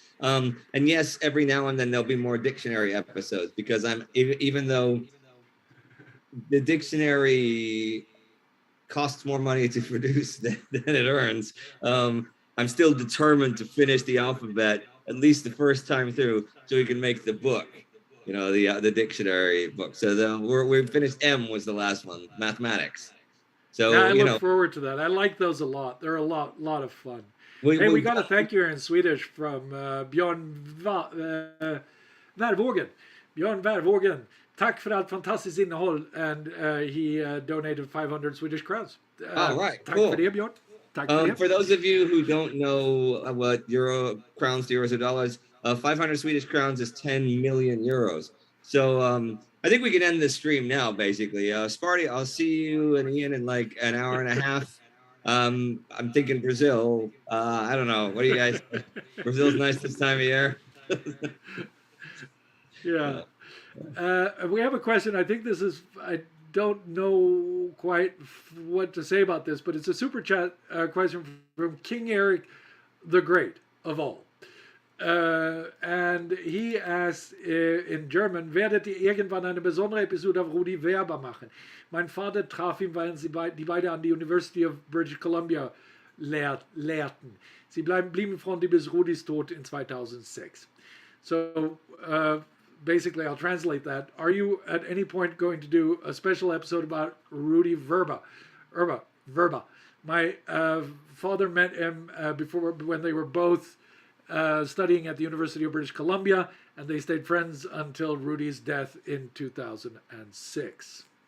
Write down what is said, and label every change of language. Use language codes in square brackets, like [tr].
[en] And yes, every now and then there'll be more dictionary episodes, because even though the dictionary costs more money to produce than it earns, I'm still determined to finish the alphabet at least the first time through, so we can make the book, the dictionary book. So we finished. M was the last one, mathematics. So yeah, I look forward to that. I like those a lot. They're a lot of fun. We got a thank you in Swedish from Björn Värvågen. Björn Värvågen. [sv] Tack för allt fantastiskt innehåll, [en] and he donated 500 Swedish crowns. All right, [sv] tack [en] cool. [sv] för det, Björn. Tack för det. [en] For those of you who don't know what crowns to euros or dollars, 500 Swedish crowns is 10 million euros. So I think we can end this stream now, basically. Sparty, I'll see you and Ian in like an hour and a half. I'm thinking Brazil. I don't know. What do you guys? Brazil's nice this time of year. Yeah. We have a question. I think this is, I don't know quite what to say about this, but it's a super chat question from King Eric the Great of all. And he asks in German, [de] werdet ihr irgendwann eine besondere Episode auf Rudi Vrba machen? Mein Vater traf ihn, weil die beide an die University of British Columbia lehrten. Sie blieben Freunde bis Rudis Tod in 2006. [en] So basically, I'll translate that. Are you at any point going to do a special episode about Rudi Vrba? Vrba. My father met him before, when they were both studying at the University of British Columbia, and they stayed friends until Rudi's death in 2006.